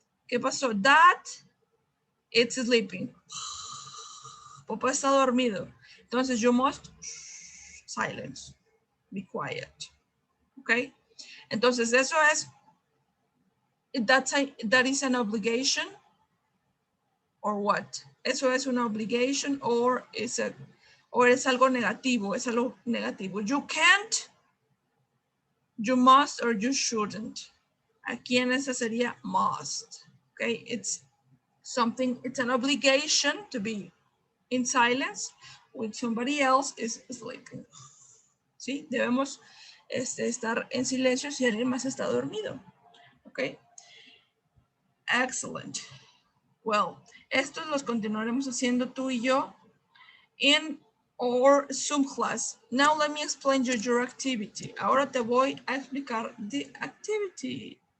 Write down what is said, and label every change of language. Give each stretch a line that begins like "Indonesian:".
Spanish: ¿Qué pasó?
English: Dad, it's sleeping.
Spanish: Papá está dormido.
English: Entonces you must silence, be quiet. Okay.
Spanish: Entonces, eso es,
English: that is an obligation, or what?
Spanish: Eso es una obligation, or es algo negativo, es algo negativo.
English: You can't, you must, or you shouldn't.
Spanish: Aquí en esa sería must, okay?
English: It's an obligation to be in silence when somebody else is sleeping.
Spanish: ¿Sí? Debemos estar en silencio si alguien más está dormido. Ok. Excellent. Well, estos los continuaremos haciendo tú y yo
English: in our Zoom class. Now let me explain you your activity.
Spanish: Ahora te voy a explicar
English: the activity.